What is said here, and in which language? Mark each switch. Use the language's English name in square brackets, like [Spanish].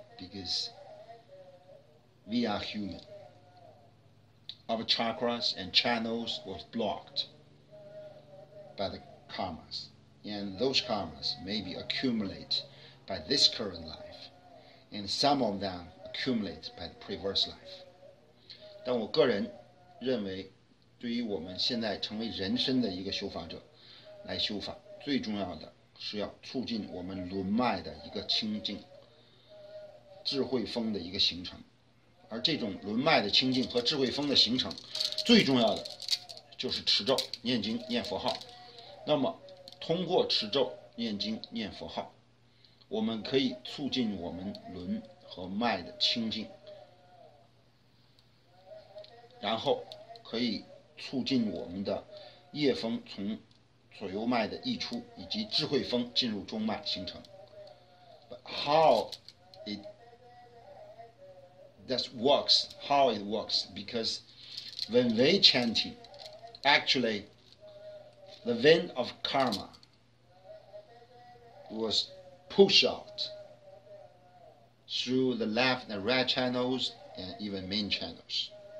[English] Because we are human. Our chakras and channels were blocked by the karmas. And those karmas maybe accumulate by this current life. And some of them accumulate by the previous life. [Chinese] 但我个人认为，对于我们现在成为人身的一个修法者来修法，最重要的是要促进我们轮脉的一个清净，智慧风的一个形成。而这种轮脉的清净和智慧风的形成，最重要的就是持咒、念经、念佛号。那么通过持咒、念经、念佛号，我们可以促进我们轮和脉的清净，然后可以促进我们的业风从左右脉的溢出，以及智慧风进入中脉形成。 [English] But how it works, because when we chanting, actually the wind of karma was pushed out through the left and right channels and even main channels.